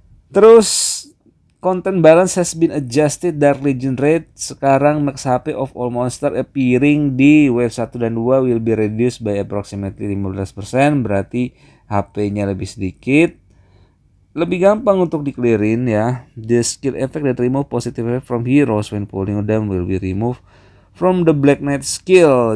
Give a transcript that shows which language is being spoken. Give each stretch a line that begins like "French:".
English: Terus content balance has been adjusted. Dark Legion Raid sekarang max HP of all monster appearing di wave 1 dan 2 will be reduced by approximately 15%.
Indonesian: Berarti HP-nya lebih sedikit. Lebih gampang untuk di-clearin ya.
English: The skill effect that remove positive effect from heroes when pulling them will be removed from the Black Knight skill.